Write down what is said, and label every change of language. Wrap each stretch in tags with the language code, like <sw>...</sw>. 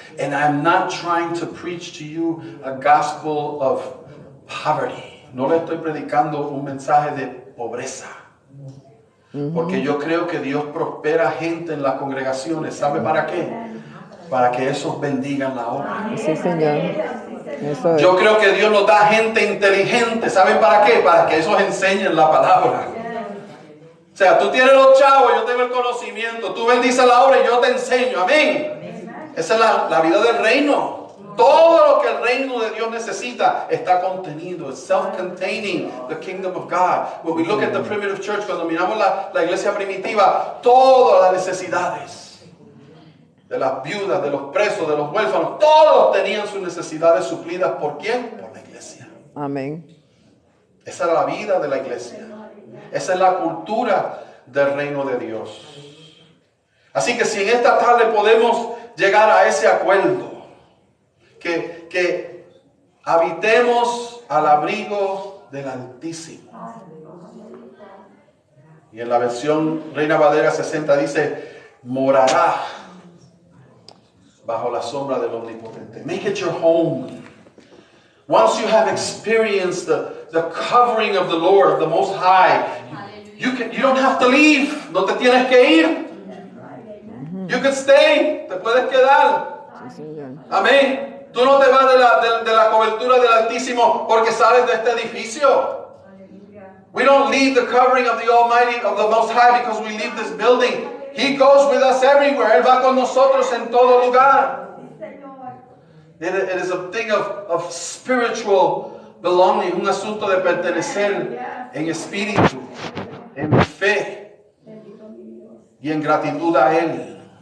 <en>And I'm not trying to preach to you a gospel of poverty.</en> <es>No le estoy predicando un mensaje de pobreza. Porque yo creo que Dios prospera gente en las congregaciones. ¿Sabe para qué? Para que esos bendigan la obra. Sí, Señor. Eso es. Yo creo que Dios nos da gente inteligente. ¿Saben para qué? Para que esos enseñen la palabra. O sea, tú tienes los chavos, yo tengo el conocimiento. Tú bendices la obra y yo te enseño. Amén. Esa es la vida del reino. Todo lo que el reino de Dios necesita está contenido.</es> <en>It's self-containing, the kingdom of God. When we look at the primitive church,</en> <es>cuando miramos la iglesia primitiva, todas las necesidades de las viudas, de los presos, de los huérfanos, todos tenían sus necesidades suplidas. ¿Por quién? Por la iglesia. Amén. Esa es la vida de la iglesia. Esa es la cultura del reino de Dios. Así que si en esta tarde podemos llegar a ese acuerdo, que habitemos al abrigo del Altísimo. Y en la versión Reina Valera 60 dice, morará bajo la sombra del Omnipotente.</es> <en>Make it your home. Once you have experienced the covering of the Lord, of the Most High, you don't have to leave.</en> <es>No te tienes que ir.</es> <en>You can stay.</en> <es>Te puedes quedar. Sí, Señor. Amén. Tú no te vas de la cobertura del Altísimo porque sales de este edificio.</es> <en>We don't leave the covering of the Almighty, of the Most High, because we leave this building. He goes with us everywhere.</en> <es>Él va con nosotros en todo lugar.</es> <en>It is a thing of spiritual belonging,</en> <es>un asunto de pertenecer en espíritu, en fe y en gratitud a Él.</es>